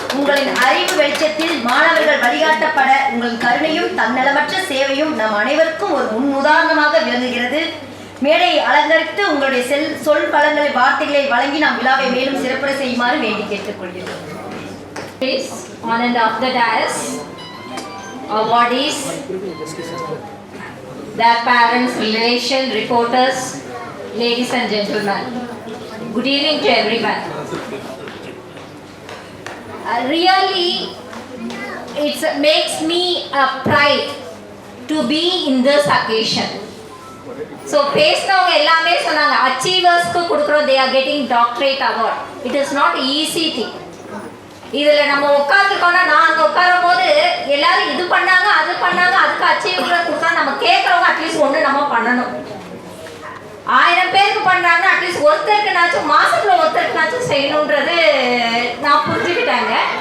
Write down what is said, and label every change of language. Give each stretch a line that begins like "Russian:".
Tamil: உங்களின் அறிவு வெளிச்சத்தில் மாணவர்கள் வழிகாட்டப்பட உங்களின் கருணையும் தன்னலமற்ற சேவையும் நம் அனைவருக்கும் ஒரு முன் உதாரணமாக விளங்குகிறது. மேடையை அலங்கரித்து உங்களுடைய சொல் பலங்களை வார்த்தைகளை வழங்கி நாம் விழாவை மேலும் சிறப்புற செய்யுமாறு வேண்டி கேட்டுக்கொள்கிறோம்.
English: On and off the dais, awardees, their parents, relations, reporters, ladies and gentlemen. Good evening to everyone. Really, it makes me a pride to be in this occasion. So,
Tamil: பேசினவங்க எல்லாமே சொன்னாங்க அச்சீவர்ஸ்க்கு கொடுக்குறோம்,
English: they are getting doctorate award. It is not easy thing.
Tamil: இதில் நம்ம உட்காந்துருக்கோம்னா நான் அங்கே உட்காரும் போது எல்லாரும் இது பண்ணாங்க அது பண்ணாங்க அதுக்கு அச்சீவ்மெண்ட் கொடுத்தா நம்ம கேட்குறவங்க அட்லீஸ்ட் ஒன்று நம்ம பண்ணணும். 1000 பேருக்கு பண்ணுறாங்கன்னா அட்லீஸ்ட் ஒருத்தருக்குனாச்சும் மாதத்தில் ஒருத்தருக்குனாச்சும் செய்யணுன்றது நான் புரிஞ்சுக்கிட்டாங்க.